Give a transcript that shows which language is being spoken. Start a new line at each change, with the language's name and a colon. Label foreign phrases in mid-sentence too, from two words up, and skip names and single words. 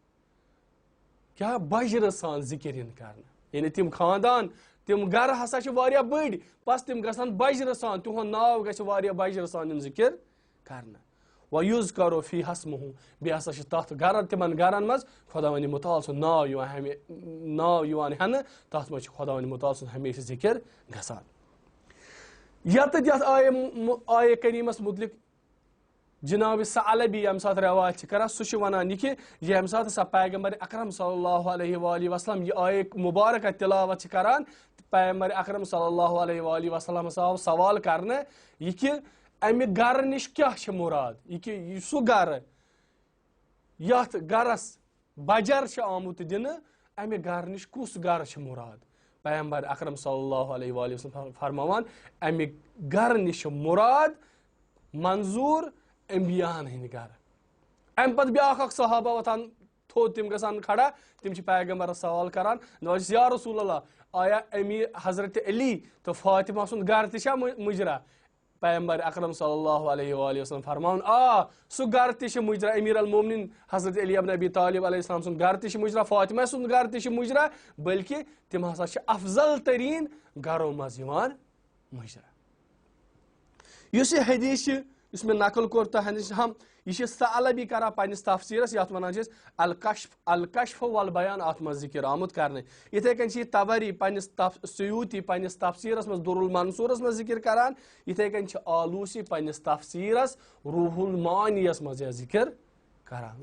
Kashmiri: کیٛاہ بجرٕ سان ذِکر یِنۍ کرنہٕ یعنی تِم خاندان تِم گرٕ ہسا چھِ واریاہ بٔڑۍ بس تِم گژھن بجرٕ سان تِہُنٛد ناو گژھِ واریاہ بجرٕ سان یُن ذِکر کرنہٕ
Arabic: ویُذکر فیہا اسمہ
Kashmiri: بیٚیہِ ہسا چھِ تتھ تِمن گرن منٛز خۄداوندِ مُتعال سُنٛد ناو یِوان ہٮ۪نہٕ تتھ منٛز چھُ خۄداوندِ مُتعال سُنٛد ہمیشہِ ذِکر گژھان یتھ آیے کریٖمس مُتعلق جناب ثعلبی ییٚمہِ ساتہٕ روایت چھِ کران سُہ چھُ ونان یہِ کہِ ییٚمہِ ساتہٕ ہسا پیغمبر اکرم
Arabic: صلی اللہ علیہ وآلہ وسلم
Kashmiri: یہِ آیے مُبارکہ تِلاوت چھِ کران پیغمبر اکرم
Arabic: صلی اللہ علیہ وآلہ وسلم
Kashmiri: ہسا آو سوال کرنہٕ یہِ کہِ امہِ گرٕ نِش کیٛاہ چھِ مُراد یہِ کہِ یہِ سُہ گرٕ یتھ گرس بجر چھِ آمُت دِنہٕ امہِ گرٕ نِش کُس گرٕ چھِ مُراد پیغمبر اکرم
Arabic: صلی اللہ علیہ وآلہ وسلم
Kashmiri: فرماوان امہِ گرٕ نِش چھِ مُراد منظوٗر انبیاہن ہٕنٛدۍ گرٕ امہِ پتہٕ بیٛاکھ اکھ صحابہ وۄتھان تھوٚد تِم گژھان کھڑا تِم چھِ پیغمبرس سوال کران دپان چھِس
Arabic: یا رسول اللہ
Kashmiri: آیا امی حضرت علی تہٕ فاطمہ سُنٛد گرٕ تہِ چھا مُجرا پیغمبر اکرم
Arabic: صلی اللہ علیہ وآلہ وسلم
Kashmiri: فرماوان سُہ گرٕ تہِ چھِ مُجرا
Arabic: امیر المومنین
Kashmiri: حضرت علی ابن ابی طالب
Arabic: علیہ السلام
Kashmiri: سُنٛد گرٕ تہِ چھِ مُجرا فاطمہ سُنٛد گرٕ تہِ چھِ مُجرا بلکہِ تِم ہسا چھِ افضل تریٖن گرو منٛز یِوان مُجرا یُس یہِ حدیث چھِ یُس مےٚ نقل کوٚر تۄہہِ نِش یہ ثعلبی کران پننس تفسیرس یتھ ونان الکشف والبیان اتھ منٛز ذکر آمُت کرنہٕ یتھے کٔنۍ چھِ یہ تبری پننس سیوٗطی پننس تفسیرس منٛز در المنصورس منٛز ذکر کران یتھے کٔنۍ چھِ آلوسی پننس تفسیرس روح المعانیس منٛز یہ ذکر کران.